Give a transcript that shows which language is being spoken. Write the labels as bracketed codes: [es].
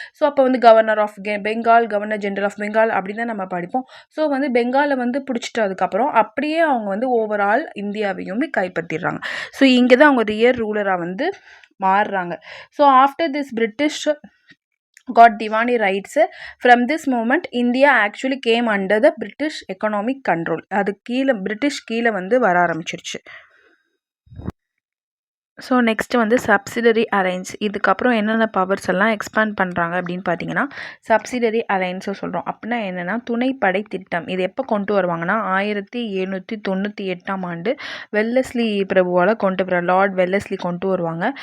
[ta] So அப்போ வந்து governor of Bengal, governor general of Bengal அப்படின்னு தான் நம்ம படிப்போம். ஸோ வந்து பெங்காலை வந்து பிடிச்சிட்டதுக்கப்புறம் அப்படியே அவங்க வந்து ஓவரால் இந்தியாவையுமே கைப்பற்றிடுறாங்க. ஸோ இங்கே தான் அவங்க ரியல் ரூலராக வந்து மாறுறாங்க. So after this British [en] got Diwani rights. From this moment India actually came under the British economic control. [ta] அது கீழே பிரிட்டிஷ் கீழே வந்து வர ஆரம்பிச்சிருச்சு. ஸோ நெக்ஸ்ட்டு வந்து சப்சிடரி அலைன்ஸ். இதுக்கப்புறம் என்னென்ன பவர்ஸ் எல்லாம் எக்ஸ்பேண்ட் பண்ணுறாங்க அப்படின்னு பார்த்தீங்கன்னா, சப்சிடரி அலைன்ஸை சொல்கிறோம். அப்படின்னா என்னென்னா, துணைப்படை திட்டம். இது எப்போ கொண்டு வருவாங்கன்னா 1798ஆம் ஆண்டு வெல்லஸ்லி பிரபுவால் லார்ட் வெல்லஸ்லி கொண்டு வருவாங்க.